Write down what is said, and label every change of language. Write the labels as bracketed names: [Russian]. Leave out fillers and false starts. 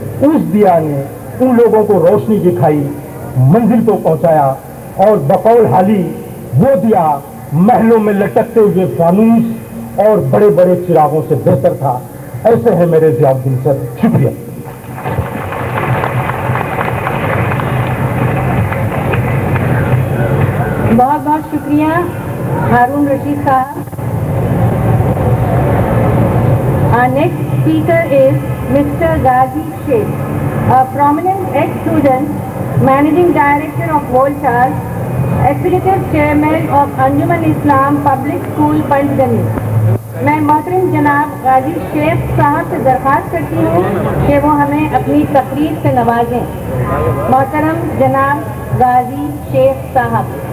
[Hindi] उस दिया ने उन लोगों को रोशनी दिखाई, मंजिल को पहुंचाया, और बकौल हाली वो दिया महलों में लटकते हुए फानूस और बड़े बड़े चिरागों से बेहतर था। ऐसे है मेरे ज़ियाउद्दीन सर। शुक्रिया। बहुत बहुत शुक्रिया हारून रशीद साहब। [English] Our next speaker is Mr. Ghazi Sheikh, a prominent ex-student, Managing Director of Voltas, Executive Chairman of Anjuman Islam Public School, Panchgani. [Hindi] मैं मोहतरम जनाब गाजी शेख साहब से दरख्वास्त करती हूँ कि वो हमें अपनी तकरीर से नवाजें। मोहतरम जनाब गाजी शेख साहब।